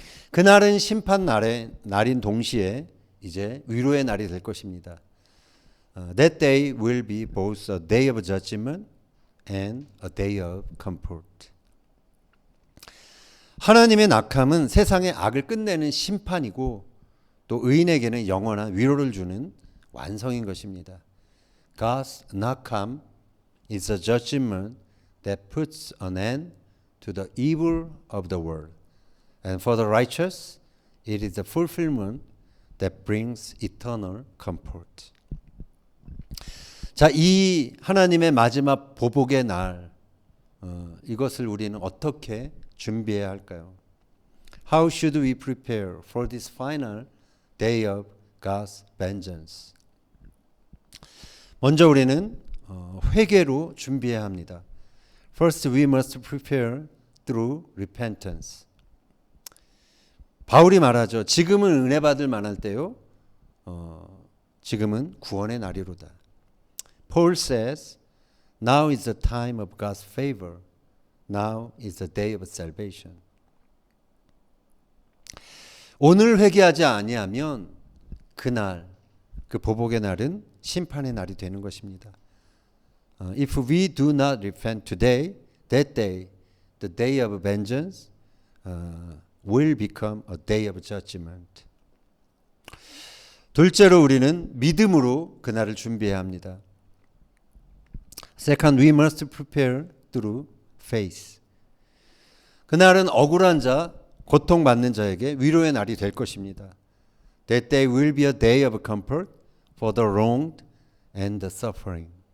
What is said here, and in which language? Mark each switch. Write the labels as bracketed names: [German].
[Korean] 그날은 심판 날인 동시에 이제 위로의 날이 될 것입니다. [English] That day will be both a day of judgment and a day of comfort. [Korean] 하나님의 낙함은 세상의 악을 끝내는 심판이고 또 의인에게는 영원한 위로를 주는 완성인 것입니다. [English] God's 낙함 is a judgment that puts an end to the evil of the world. And for the righteous, it is the fulfillment that brings eternal comfort. [Korean] 자, 이 하나님의 마지막 보복의 날, 이것을 우리는 어떻게 준비해야 할까요? [English] How should we prepare for this final day of God's vengeance? [Korean] 먼저 우리는 회개로 준비해야 합니다. [English] First, we must prepare through repentance. [Korean] 바울이 말하죠. 지금은 은혜 받을 만할 때요. 지금은 구원의 날이로다. [English] Paul says, now is the time of God's favor. Now is the day of salvation. [Korean] 오늘 회개하지 아니하면 그날, 그 보복의 날은 심판의 날이 되는 것입니다. [English] If we do not repent today, that day the day of vengeance will become a day of judgment. [Korean] 둘째로 우리는 믿음으로 그날을 준비해야 합니다. [English] Second, we must prepare through faith. [Korean] 그날은 억울한 자, 고통받는 자에게 위로의 날이 될 것입니다. [English] That day will be a day of comfort for the wronged and the suffering.